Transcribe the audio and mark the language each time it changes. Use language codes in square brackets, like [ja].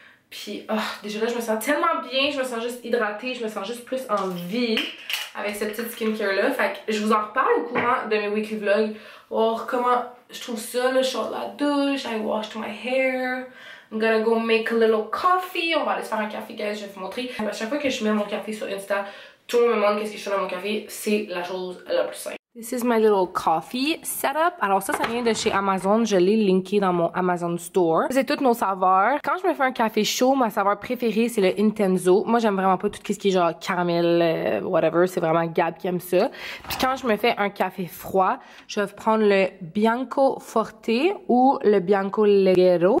[fr] Puis, oh, déjà là, je me sens tellement bien, je me sens juste hydratée, je me sens juste plus en vie avec cette petite skincare-là. Fait que je vous en reparle au courant de mes weekly vlogs, voir comment je trouve ça, là, je sors de la douche, [en] I washed my hair. I'm gonna go make a little coffee. [fr] On va aller se faire un café, guys, je vais vous montrer. À chaque fois que je mets mon café sur Insta, tout le monde me demande qu'est-ce que je fais dans mon café. C'est la chose la plus simple. [en] This is my little coffee setup. [fr] Alors ça vient de chez Amazon. Je l'ai linké dans mon Amazon Store. C'est toutes nos saveurs. Quand je me fais un café chaud, ma saveur préférée, c'est le Intenso. Moi, j'aime vraiment pas tout ce qui est genre caramel, whatever. C'est vraiment Gab qui aime ça. Puis quand je me fais un café froid, je vais prendre le Bianco Forte ou le Bianco Leggero.